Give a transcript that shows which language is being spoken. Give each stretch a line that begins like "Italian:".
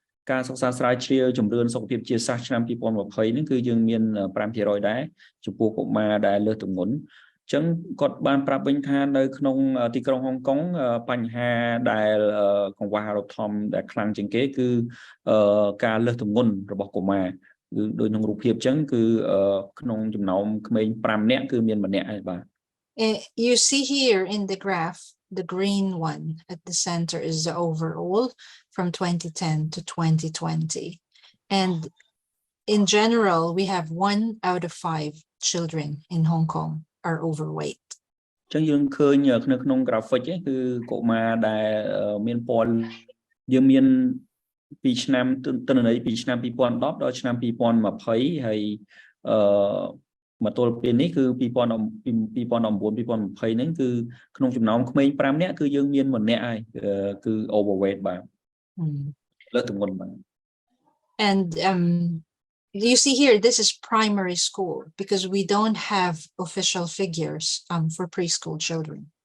Khmer: ការសិក្សាស្រាវជ្រាវជំរឿនសុខភាពជាសាស្ត្រឆ្នាំ2020នេះគឺយើងមាន 5% ដែរចំពោះកុមារដែលលើសទម្ងន់អញ្ចឹងគាត់បានប្រាប់វិញថានៅក្នុងទីក្រុងហុងកុងបញ្ហាដែលកង្វះអារម្មណ៍ធំដែលខ្លាំងជាងគេគឺការលើសទម្ងន់របស់កុមារគឺដោយក្នុងរូបភាពអញ្ចឹងគឺក្នុងចំណោមក្មេង5នាក់គឺមានម្នាក់ឯងបាទ
English: You see here in the graph, the green one at the center is the overall from 2010 to 2020. And in general, we have 1 out of 5 children in Hong Kong are overweight.
Khmer: អញ្ចឹងយើងឃើញនៅក្នុង graphic គឺកុមារដែលមានពណ៌យើងមានពីឆ្នាំទិន្នន័យពីឆ្នាំ2010ដល់ឆ្នាំ2020ហើយមកទល់ពេលនេះគឺ2019 2020ហ្នឹងគឺក្នុងចំណោមក្មេង5នាក់គឺយើងមានម្នាក់ហើយគឺ overweight បាទលើសទម្ងន់បាទ
English: And you see here, this is primary school because we don't have official figures for preschool children.